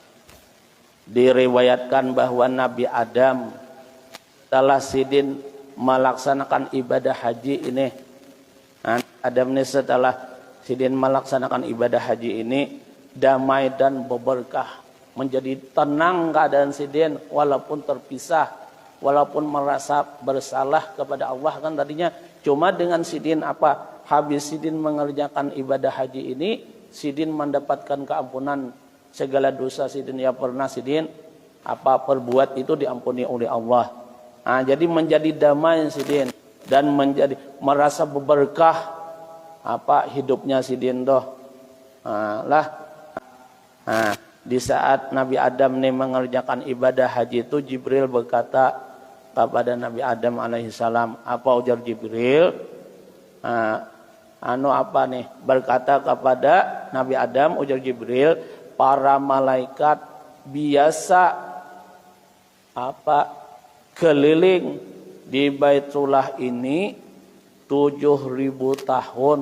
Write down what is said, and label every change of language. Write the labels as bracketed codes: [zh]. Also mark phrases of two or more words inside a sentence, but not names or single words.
[bjn] Diriwayatkan bahwa Nabi Adam setelah Sidin melaksanakan ibadah haji ini, Adam ini setelah Sidin melaksanakan ibadah haji ini damai dan berberkah, menjadi tenang keadaan Sidin walaupun terpisah, walaupun merasa bersalah kepada Allah. Kan tadinya cuma dengan Sidin habis Sidin mengerjakan ibadah haji ini, Sidin mendapatkan keampunan segala dosa Sidin yang pernah Sidin perbuat itu diampuni oleh Allah. Jadi menjadi damai Sidin dan menjadi merasa berberkah hidupnya Sidin doh. Di saat Nabi Adam ini mengerjakan ibadah haji itu, Jibril berkata kepada Nabi Adam alaihissalam. Apa ujar Jibril? Berkata kepada Nabi Adam, ujar Jibril, para malaikat biasa keliling di Baitullah ini 7.000 tahun.